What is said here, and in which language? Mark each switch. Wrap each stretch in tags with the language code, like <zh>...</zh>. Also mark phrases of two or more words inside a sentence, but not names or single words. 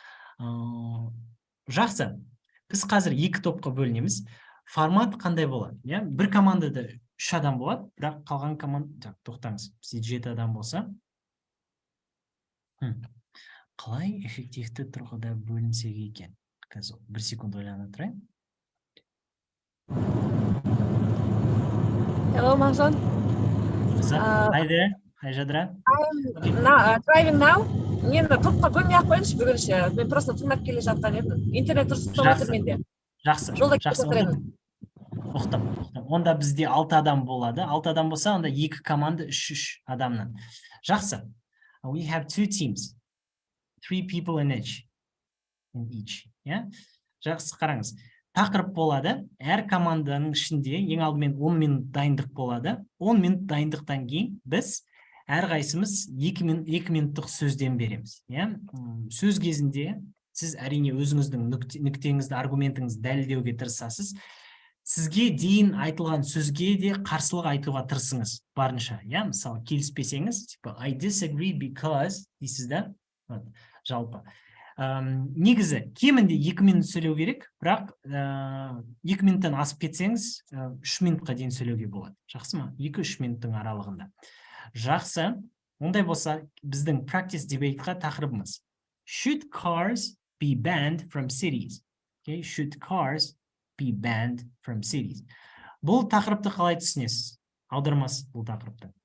<kk>Жақсы, біз қазір екі топқа бөлінеміз. Формат қандай болады? Бір командада 3 адам болады, бірақ қалған команда... Тоқтаңыз, бізде 7 адам болса. Қалай эффективті тұрғыда бөлінсек екен? Қазір 1 секунд ойланып тұрайын.</kk> <en>Hello, Manson. Hi there. Hi, Jadra. I'm driving now.</en> <kk>Мені топқа бөлмей ақ қойыңызшы бүгінше. Мен просто тыңдап келе жатқан едім. Интернет дұрыс істеп жатыр менде. Жақсы. Тоқтап. Онда бізде 6 адам болады. 6 адам болса, онда 2 команда 3 адамнан. Жақсы.</kk> <en>We have 2 teams. 3 people in each.</en> <kk>Жақсы, қараңыз. Тақырып болады. Әр команданың ішінде ең алдымен 10 минут дайындық болады. 10 минут дайындықтан кейін біз әр қайсымыз 2 минуттық сөзден береміз. Сөз кезінде сіз әрине өзіңіздің нүктеңізді, аргументіңізді дәлелдеуге тырысасыз. Сізге дейін айтылған сөзге де қарсылық айтуға тырысыңыз барынша. Мысалы, келіспесеңіз,</kk> <en>I disagree because</en> <kk>дейсіз да? Жалпы. Негізі, кемінде 2 минут сөйлеу керек, бірақ 2 минуттан асып кетсеңіз, 3 минутқа дейін сөйлеуге болады. Жақсы ма? 2-3 минуттың аралығында. Жақсы, ондай болса, біздің</kk> <en>practice debate'ға</en> <kk>тақырыбымыз.</kk> <en>Should cars be banned from cities? Okay, should cars be banned from cities?</en> <kk>Бұл тақырыпты қалай түсінесіз? Аудармасыз бұл тақырыпты.</kk>